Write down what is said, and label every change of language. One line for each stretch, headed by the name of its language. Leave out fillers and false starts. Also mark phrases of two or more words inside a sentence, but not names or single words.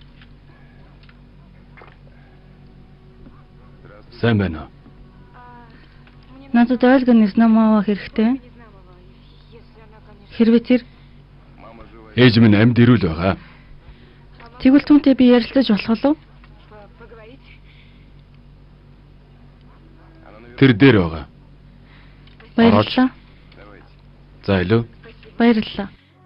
Mongolian: Сайн байна уу?
Russian: Мне
Mongolian: Надад Ольга Незнамова хэрэгтэй байна.
Russian: Незнамова, если она, конечно...
Mongolian: Хэрвээ тэр Ээж минь амьд ирүүл байгаа. тэгвэл түүнтэй би ярилцаж болох уу?
Russian: Поговорить?
Mongolian: Тэр дээр байгаа. Баярлалаа. За илүү.